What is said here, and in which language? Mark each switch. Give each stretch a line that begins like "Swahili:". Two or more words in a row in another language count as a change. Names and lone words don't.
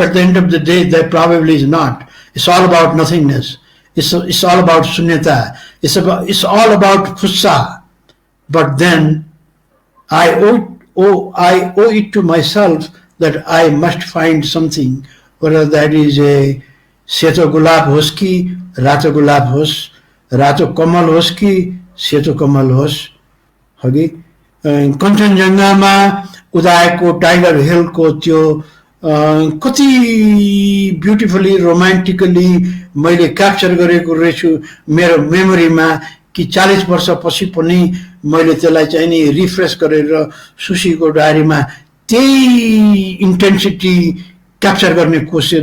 English: At the end of the day, there probably is not. It's all about nothingness. It's all about sunyata. It's all about fussa. But then I owe it to myself that I must find something, whether that is a
Nepali: सेतो गुलाफ होस् कि, रातो गुलाफ होस्, रातो कमल होस् कि, सेतो कमल होस्. हगी कञ्चनजङ्घामा उदाएको टाइगर हिलको त्यो कति
English: beautifully romantically
Nepali: मैले क्याप्चर गरेको रहेछु मेरो मेमोरीमा कि 40 वर्षपछि पनि मैले त्यसलाई चाहिँ नि रिफ्रेश गरेर सुशीको डायरीमा त्यही
English: intensity capture
Nepali: गर्ने कोसिस.